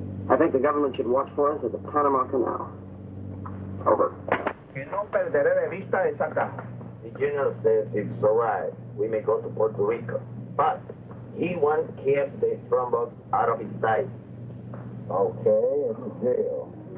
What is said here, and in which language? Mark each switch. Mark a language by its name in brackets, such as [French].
[English] I think the government should watch for us at the Panama Canal. Over. [Spanish] Que no perderé de vista esa casa. [English] The general says it's all right. We may go to Puerto Rico. But he wants to keep the strongbox out of his sight. Okay, it's a deal.